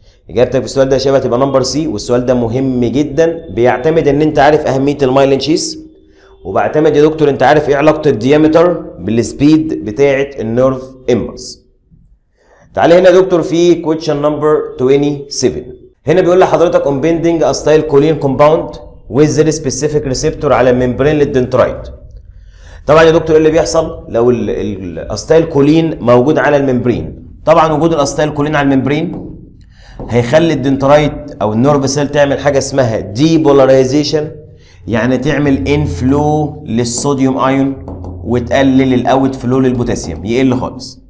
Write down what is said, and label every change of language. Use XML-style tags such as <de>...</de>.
<ar>اجابتك في السؤال ده يا شباب هتبقى نمبر سي، والسؤال ده مهم جدا، بيعتمد ان انت عارف اهميه المايلين شيس، وبعتمد يا دكتور انت عارف ايه علاقه الديامتر بالسبيد بتاعه النيرف امبلس. تعالى هنا يا دكتور في كويشن نمبر 27. هنا بيقول لحضرتك</ar> <en>on bending a style choline compound with the specific receptor</en> <ar>على الممبرين للدنترايت. طبعا يا دكتور ايه اللي بيحصل لو الاستايل كولين موجود على الممبرين؟ طبعا وجود الاستايل كولين على الممبرين هيخلي الدنترايت او النيرف سيل تعمل حاجه اسمها ديبولاريزيشن، يعني تعمل انفلو للصوديوم ايون وتقلل الاوت فلو للبوتاسيوم، يقل خالص.</ar>